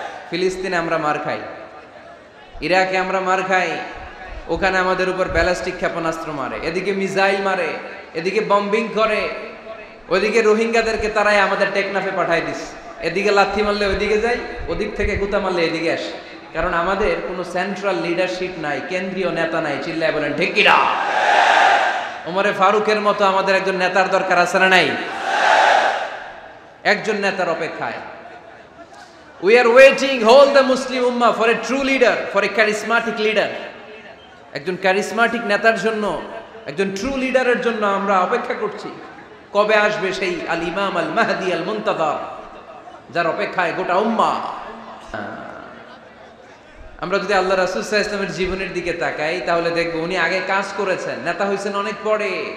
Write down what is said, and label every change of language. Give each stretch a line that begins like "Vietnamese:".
Bangla: ফিলিস্তিনে আমরা মার খাই, ইরাকে আমরা মার খাই, ওখানে আমাদের উপর ব্যালিস্টিক ক্ষেপণাস্ত্র মারে, এদিকে মিসাইল মারে, এদিকে বম্বিং করে, ওইদিকে রোহিঙ্গাদেরকে তারাই আমাদের টেকনাফে পাঠায় দিস। এদিকে লাথি মারলে ওইদিকে যাই, ওদিক থেকে গুতা মারলে এদিকে আসে। কারণ আমাদের কোনো সেন্ট্রাল লিডারশিপ নাই, কেন্দ্রীয় নেতা নাই। চিল্লায় বলেন ঠিক কিনা? ওমরে ফারুকের মতো আমাদের একজন নেতার দরকার আছে না নাই? একজন নেতার অপেক্ষায়।
English: We are waiting, all the Muslim Ummah, for a true leader, for a charismatic leader.
Bangla: একজন ক্যারিসমাটিক নেতার জন্য, একজন ট্রু লিডারের জন্য আমরা অপেক্ষা করছি। কবে আসবে সেই আল ইমাম আল মাহদি আল মুনতাযর, যার অপেক্ষায় গোটা উম্মাহ। আমরা যদি আল্লাহ রাসূল সাল্লাল্লাহু আলাইহি ওয়াসাল্লামের জীবনের দিকে তাকাই তাহলে দেখব উনি আগে কাজ করেছেন, নেতা হয়েছেন অনেক পরে।